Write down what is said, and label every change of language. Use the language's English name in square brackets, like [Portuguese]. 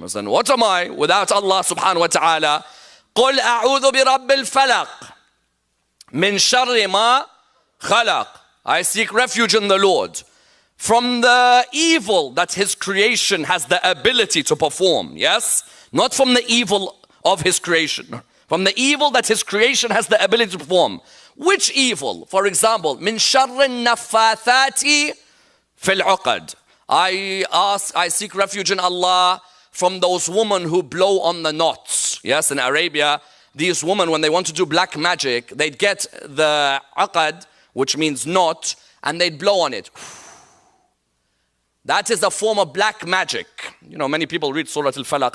[English] Then what am I without Allah subhanahu wa ta'ala? [Arabic] قُلْ أَعُوذُ بِرَبِّ الْفَلَقِ مِنْ شَرِّ مَا خَلَقٍ. [English] I seek refuge in the Lord from the evil that His creation has the ability to perform. Yes? Not from the evil of His creation. From the evil that His creation has the ability to perform. Which evil? For example, [Arabic] مِنْ شَرِّ النَّفَّاثَاتِ فِي الْعُقَدِ. [English] I seek refuge in Allah from those women who blow on the knots. Yes, in Arabia, these women, when they want to do black magic, they'd get the aqad, which means knot, and they'd blow on it. That is a form of black magic. You know, many people read Surah Al-Falaq.